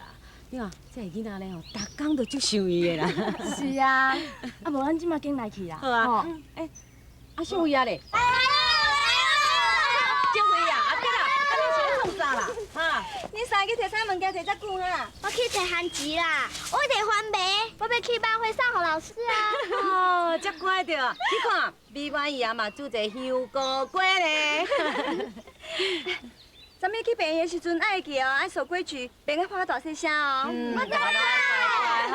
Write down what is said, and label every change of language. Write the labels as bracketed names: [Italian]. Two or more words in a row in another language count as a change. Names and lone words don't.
[Min Nan Chinese] 你看，这个囡仔咧吼，逐工都足想伊的啦。是啊，啊无咱即马紧来去啦。好啊，哎，啊秀慧啊咧。秀慧啊，对啦，啊你是咧创啥啦？哈？你三个摕啥物件摕遮久哈？我去摕番薯啦，我摕番麦，我要去班会送给老师啊。哦，遮乖着，你看，美满姨啊嘛煮一个香菇粿咧。咱们去病院的时阵爱记哦，爱守规矩，别个喊大细声哦。我知啦。